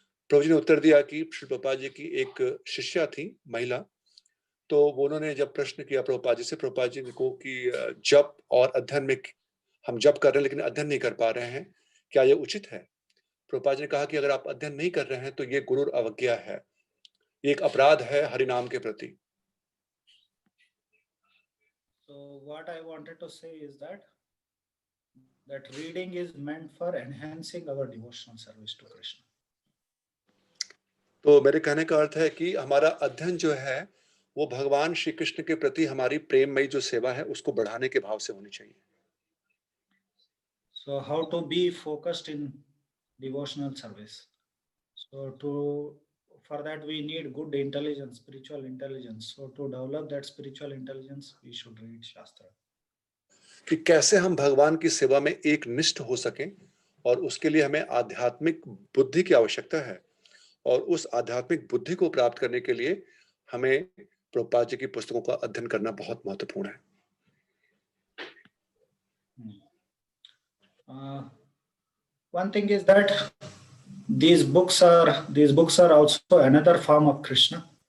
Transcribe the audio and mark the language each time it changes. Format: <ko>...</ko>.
<hi>प्रभु जी ने उत्तर दिया कि श्री प्रभुपाद जी की एक शिष्या थी, महिला, तो उन्होंने जब प्रश्न किया प्रभुपाद जी से, प्रभुपाद जी को कि जप और अध्ययन में हम जप कर रहे हैं लेकिन अध्ययन नहीं कर पा रहे हैं, क्या ये उचित है? प्रभुपाद जी ने कहा कि अगर आप अध्ययन नहीं कर रहे हैं तो ये गुरु अवज्ञा है, ये एक अपराध है हरिनाम के प्रति।</hi> <en>So what I wanted to say is that reading is meant for enhancing our devotional service to Krishna.</en> <hi>तो मेरे कहने का अर्थ है कि हमारा अध्ययन जो है वो भगवान श्री कृष्ण के प्रति हमारी प्रेममयी जो सेवा है उसको बढ़ाने के भाव से होनी चाहिए।</hi> <en>So how to be focused in devotional service? So for that we need good intelligence, spiritual intelligence. So to develop that spiritual intelligence, we should read Shastra.</en> <hi>कि कैसे हम भगवान की सेवा में एक निष्ठ हो सकें, और उसके लिए हमें आध्यात्मिक बुद्धि की आवश्यकता है, और उस आध्यात्मिक बुद्धि को प्राप्त करने के लिए हमें प्रभुपाद जी की पुस्तकों का अध्ययन करना बहुत महत्वपूर्ण है।</hi> <en>One thing is that these books are also another form of Krishna.</en>